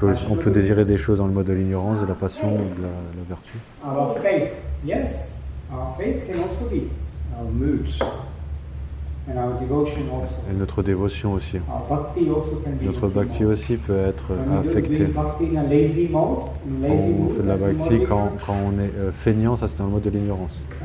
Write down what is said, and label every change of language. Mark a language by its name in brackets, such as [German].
[French] On peut désirer des choses dans le mode de l'ignorance, de la passion ou de la vertu. [English] Our faith, yes, our faith can also be our moods and our devotion also. [French] Et notre dévotion aussi. [English] Our bhakti also can be. [French] Notre bhakti aussi peut être affecté. Quand on fait de la bhakti, quand on est feignant, ça c'est dans le mode de l'ignorance.